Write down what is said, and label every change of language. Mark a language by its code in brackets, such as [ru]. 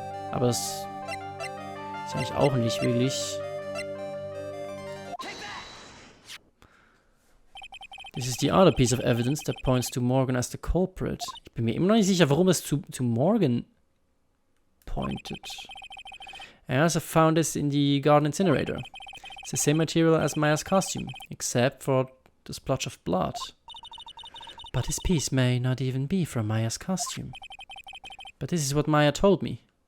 [de] Aber es ist eigentlich auch nicht wirklich. [en] This is the other piece of evidence that points to Morgan as the culprit. [de] Ich bin mir immer noch nicht sicher, warum es zu Morgan pointed. [en] I also found this in the garden incinerator. It's the same material as Maya's costume, except for the splotch of blood. But this piece may not even be from Maya's costume. But this is what Maya told me.